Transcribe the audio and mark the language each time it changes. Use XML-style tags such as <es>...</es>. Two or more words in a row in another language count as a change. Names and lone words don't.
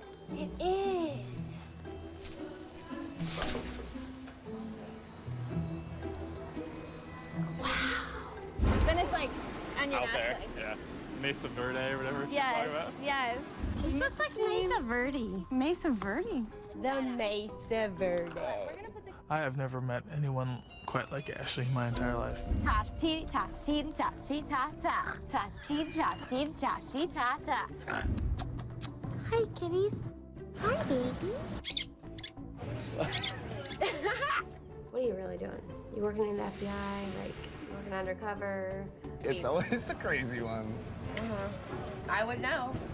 <en>It is. Wow. Then it's like onion Out there, Ashley. yeah. Mesa Verde or whatever you're Yes, talking about. yes. This looks like Mesa Verde. Mesa Verde. The Mesa Verde. I have never met anyone quite like Ashley my entire life. Ta tee ta tee ta tee ta ta ta tee ta tee ta tee ta ta. Hi, kitties. Hi, baby. What are you really doing? You working in the FBI? Like working undercover? It's always the crazy ones. I would know.</en>